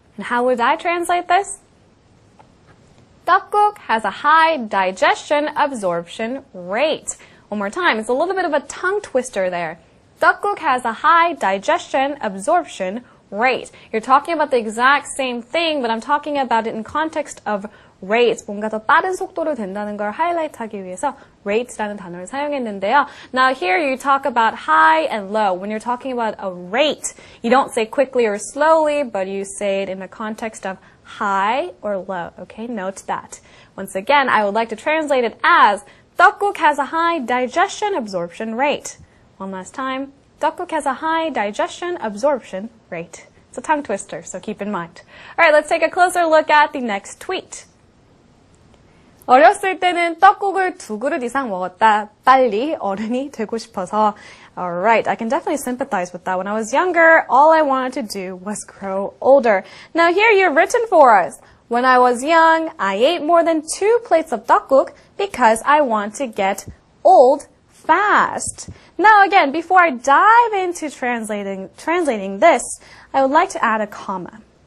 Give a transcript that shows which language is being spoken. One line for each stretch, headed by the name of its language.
English: And how would I translate this? 떡국 has a high digestion absorption rate. One more time, it's a little bit of a tongue twister there. 떡국 has a high digestion absorption rate. You're talking about the exact same thing, but I'm talking about it in context of rates.
Korean: 뭔가 더 빠른 속도로 된다는 걸 하이라이트하기 위해서 rates라는 단어를 사용했는데요.
English: Now here you talk about high and low. When you're talking about a rate, you don't say quickly or slowly, but you say it in the context of high or low. Okay, note that. Once again, I would like to translate it as 떡국 has a high digestion absorption rate. One last time. 떡국 has a high digestion absorption rate. It's a tongue twister, so keep in mind. All right, let's take a closer look at the next tweet.
Korean: 어렸을 때는 떡국을 2그릇 이상 먹었다. 빨리 어른이 되고 싶어서.
English: Alright, I can definitely sympathize with that. When I was younger, all I wanted to do was grow older. Now here you've written for us. When I was young, I ate more than 2 plates of 떡국 because I want to get old fast. Now again, before I dive into translating this, I would like to add a comma.